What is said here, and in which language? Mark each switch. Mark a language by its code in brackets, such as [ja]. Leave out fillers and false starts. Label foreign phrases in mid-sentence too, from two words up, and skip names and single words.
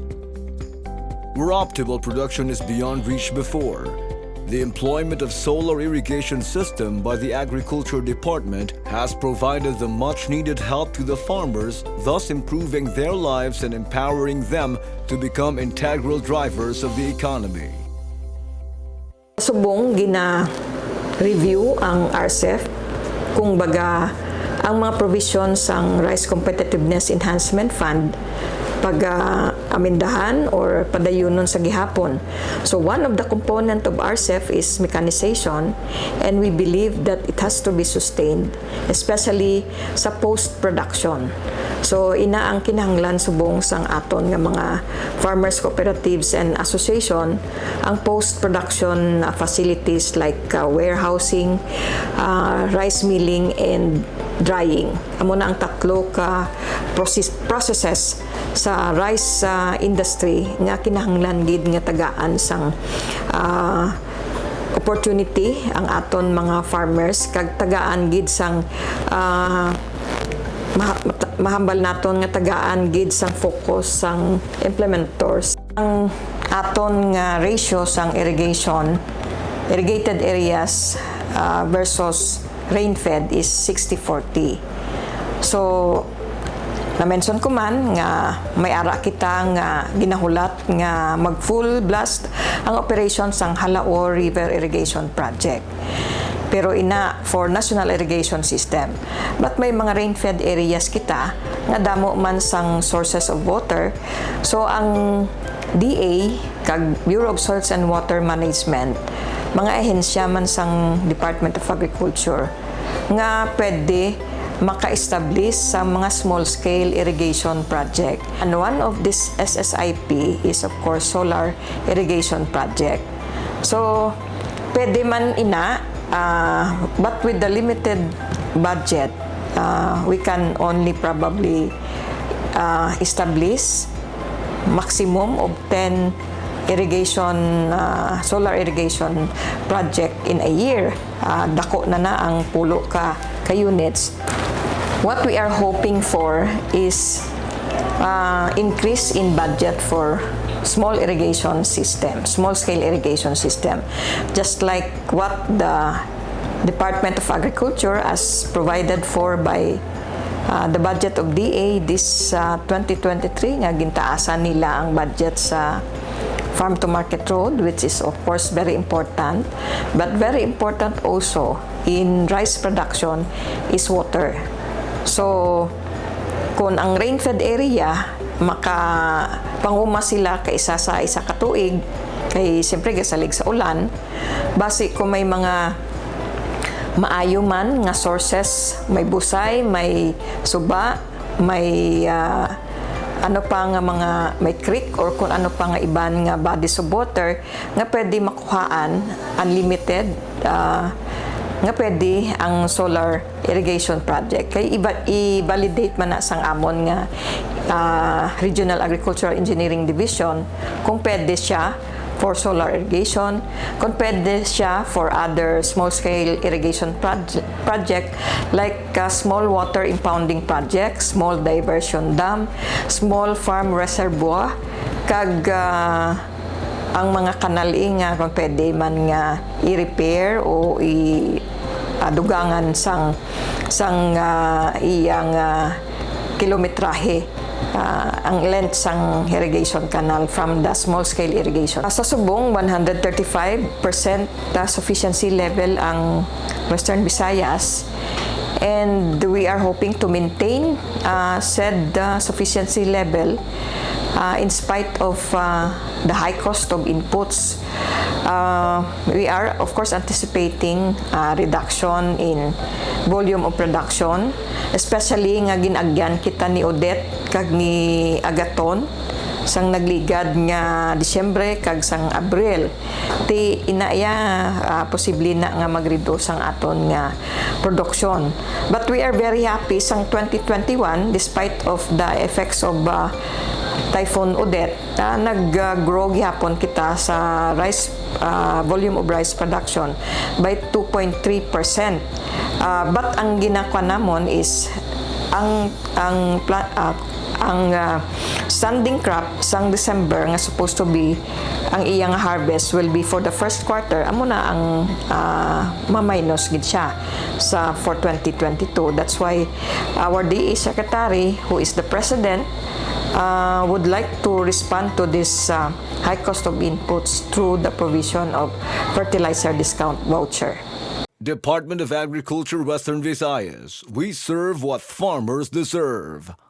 [en] Where optimal production is beyond reach before, the employment of solar irrigation system by the Agriculture Department has provided the much-needed help to the farmers, thus improving their lives and empowering them to become integral drivers of the economy. [hil] Subong gina-review ang RCEF kung baga ang mga provisions ng Rice Competitiveness Enhancement Fund pag-amindahan or padayunon sa gihapon. [en] So one of the component of RCEF is mechanization, and we believe that it has to be sustained, especially sa post-production. [hil] So ina ang kinahanglan subong sang aton nga mga [en] farmers cooperatives and association [hil] ang [en] post-production facilities like warehousing, rice milling and drying. [hil] Amo na ang tatlo ka processes sa [en] rice industry [hil] nga kinahanglan gid nga tagaan sang opportunity ang aton mga farmers kag tagaan gid sang mahambal naton nga tagaan gid sang focus sang implementors. Ang aton nga ratio sang [en] irrigated areas versus rain-fed is 60-40. [hil] So na-mention ko man nga may ara kita nga ginahulat nga mag- [en] full blast [hil] ang operation sang Halao River Irrigation Project. Pero ina for National Irrigation System. But may mga [en] rain-fed areas [hil] kita nga damo man sang [en] sources of water. [hil] So ang DA kag Bureau of Soils and Water Management, mga ahensya man sang Department of Agriculture nga pwede maka-establish sa mga [en] small-scale irrigation project. And one of this SSIP is of course solar irrigation project. [hil] So pwede man ina, [en] but with the limited budget, we can only probably establish maximum of 10 solar irrigation project in a year. [hil] Dako na ang pulo ka units. [en] What we are hoping for is increase in budget for small-scale irrigation system, just like what the Department of Agriculture has provided for by the budget of DA this 2023 [hil] nga gintaasan nila ang budget sa [en] Farm to Market Road, which is of course very important, but very important also in rice production is water. [hil] So kung ang rain-fed area makapanguma sila kaisa sa isa ka tuig kay siyempre gasalig sa ulan, base kung may mga maayo man nga sources, may busay, may suba, may ano pa nga mga may creek or kung ano pa nga iban nga [en] bodies of water [hil] nga pwede makuhaan unlimited nga pwede ang [en] solar irrigation project. [hil] Kay i-validate man na sang amon nga Regional Agricultural Engineering Division kung pwede siya [en] for solar irrigation, [hil] kung pwede siya [en] for other small-scale irrigation project like small water impounding project, small diversion dam, small farm reservoir, [hil] kag ang mga kanal nga kung pwede man nga i-repair o dugangan sang iyang kilometrahe ang length sang [en] irrigation canal from the small-scale irrigation. [hil] Sa Subong, 135% [en] sufficiency level [hil] ang Western Visayas, [en] and we are hoping to maintain said sufficiency level in spite of the high cost of inputs We are, of course, anticipating reduction in volume of production, [hil] especially nga ginagyan kita ni Odette kag ni Agaton sang nagligad nga Disyembre kag sang Abril. Ti inaya posible na nga mag-reduce ang aton nga production. [en] But we are very happy sang 2021 despite of the effects of Typhoon Odette, [hil] nag-grow gyapon kita sa [en] rice volume of rice production by 2.3%. But [hil] ang ginakwa namon [en] is ang standing crop [hil] sang December nga [en] supposed to be [hil] ang iyang [en] harvest will be for the first quarter, [hil] amo na ang ma-minus gid siya for 2022. [en] That's why our DA secretary, who is the president, would like to respond to this high cost of inputs through the provision of fertilizer discount voucher. Department of Agriculture, Western Visayas. We serve what farmers deserve.